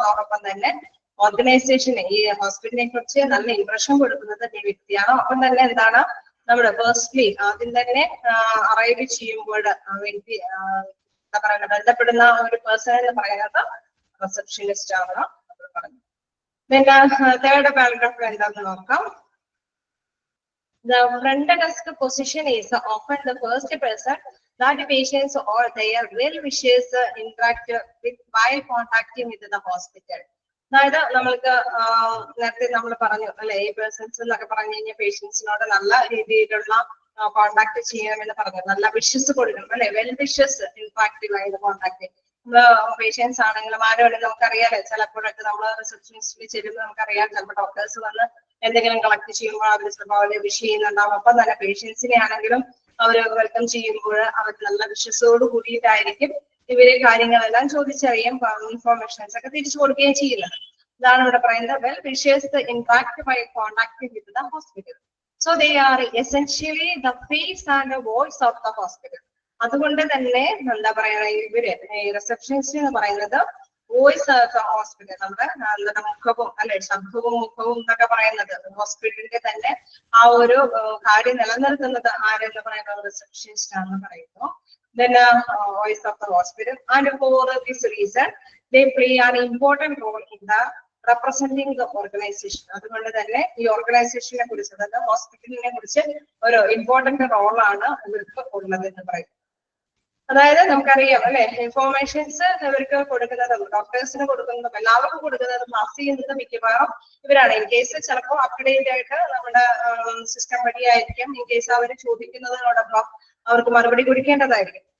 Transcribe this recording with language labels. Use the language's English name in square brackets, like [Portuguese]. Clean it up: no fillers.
[Malayalam] അതോടൊപ്പം തന്നെ ഓർഗനൈസേഷന് ഈ ഹോസ്പിറ്റലിനെ കുറിച്ച് നല്ല ഇംപ്രഷൻ കൊടുക്കുന്നത് ഈ വ്യക്തിയാണ്. ഒപ്പം തന്നെ എന്താണ് നമ്മുടെ പേഴ്സണലി ആദ്യം തന്നെ അറൈവ് ചെയ്യുമ്പോൾ വ്യക്തി എന്താ പറയുക ബന്ധപ്പെടുന്ന ഒരു പേഴ്സൺ എന്ന് പറയുന്നത് റിസപ്ഷനിസ്റ്റ് ആണ് പറഞ്ഞു. പിന്നെ തേർഡ് പാരഗ്രാഫിൽ എന്താണെന്ന് നോക്കാം. [English] The front desk position is often the first person that the patients or their well-wishers interact with while contacting with the hospital. [Malayalam] അതായത് നമ്മൾക്ക് നേരത്തെ നമ്മൾ പറഞ്ഞു അല്ലെ, ഈ പേഴ്സൺസ് എന്നൊക്കെ പറഞ്ഞു കഴിഞ്ഞാൽ പേഷ്യൻസിനോട് നല്ല രീതിയിലുള്ള കോണ്ടാക്ട് ചെയ്യണമെന്ന് പറഞ്ഞു, നല്ല വിഷസ് കൊടുക്കണം അല്ലെ, വെൽ വിഷസ് ഇൻട്രാക്റ്റീവ് ആയിട്ട് കോണ്ടാക്ട്. പേഷ്യൻസ് ആണെങ്കിലും ആരോടും നമുക്കറിയാലോ, ചിലപ്പോഴൊക്കെ നമ്മൾ റിസപ്ഷനിസ്റ്റിൽ ചെല്ലുമ്പോൾ നമുക്കറിയാം ചിലപ്പോൾ ഡോക്ടേഴ്സ് വന്ന് എന്തെങ്കിലും കളക്ട് ചെയ്യുമ്പോൾ അവർ ചിലപ്പോൾ അവരെ വിഷ് ചെയ്യുന്നുണ്ടാവും. അപ്പം തന്നെ പേഷ്യൻസിനെ ആണെങ്കിലും അവര് വെൽക്കം ചെയ്യുമ്പോൾ അവർ നല്ല വിശ്വസോട് കൂടിയിട്ടായിരിക്കും ഇവര് കാര്യങ്ങളെല്ലാം ചോദിച്ചറിയാം, ഇൻഫോർമേഷൻസ് ഒക്കെ തിരിച്ചു കൊടുക്കുകയും ചെയ്യുന്നത്. ഇതാണ് ഇവിടെ പറയുന്നത് [English] Well wishers interact by contacting with the hospital. So they are essentially the face and voice of the hospital. [Malayalam] അതുകൊണ്ട് തന്നെ എന്താ പറയാ ഇവര് റിസപ്ഷനിസ്റ്റ് എന്ന് പറയുന്നത് വോയിസ് ഓഫ് ഹോസ്പിറ്റൽ, നമ്മുടെ മുഖവും അല്ലെ ശബ്ദവും മുഖവും എന്നൊക്കെ പറയുന്നത് ഹോസ്പിറ്റലിന്റെ തന്നെ ആ ഒരു കാര്യം നിലനിർത്തുന്നത് ആരെന്ന് പറയുന്നത് റിസപ്ഷനിസ്റ്റ് ആണെന്ന് പറയുന്നു. [English] Then voice of the hospital, and for this reason they play an important role in the representing the organization. [Malayalam] അതുകൊണ്ട് തന്നെ ഈ ഓർഗനൈസേഷനെ കുറിച്ച് അതായത് ഹോസ്പിറ്റലിനെ കുറിച്ച് ഒരു ഇമ്പോർട്ടന്റ് റോളാണ് ഇവർക്ക് ഉള്ളത് എന്ന് പറയും. അതായത് നമുക്കറിയാം അല്ലെ, ഇൻഫോർമേഷൻസ് ഇവർക്ക് കൊടുക്കുന്നതും ഡോക്ടേഴ്സിന് കൊടുക്കുന്നതും എല്ലാവർക്കും കൊടുക്കുന്നതും പാസ് ചെയ്യുന്നത് മിക്കവാറും ഇവരാണ്. ഇൻ കേസ് ചിലപ്പോൾ അപ്ഡേറ്റ് ആയിട്ട് നമ്മുടെ സിസ്റ്റം വഴിയായിരിക്കും ഇൻ കേസ് അവർ ചോദിക്കുന്നതിനോടൊപ്പം അവർക്ക് മറുപടി കൊടുക്കേണ്ടതായിരിക്കും.